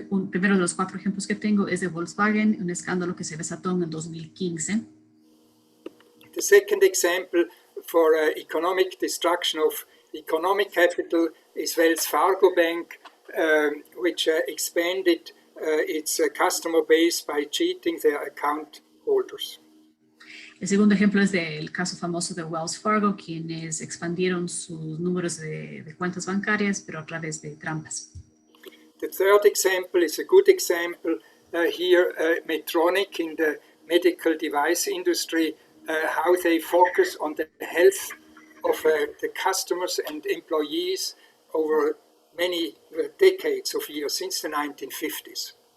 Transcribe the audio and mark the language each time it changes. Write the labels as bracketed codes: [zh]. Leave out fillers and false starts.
[es] Primero de los 4 ejemplos que tengo es de Volkswagen, un escándalo que se desató en el 2015. [en] The second example for economic destruction of economic capital is Wells Fargo Bank, which expanded its customer base by cheating their account holders. [es] El segundo ejemplo es del caso famoso de Wells Fargo, quienes expandieron sus números de cuentas bancarias, pero a través de trampas. [en] The third example is a good example. Here, Medtronic in the medical device industry, how they focus on the health of the customers and employees over many decades of years, since the 1950s.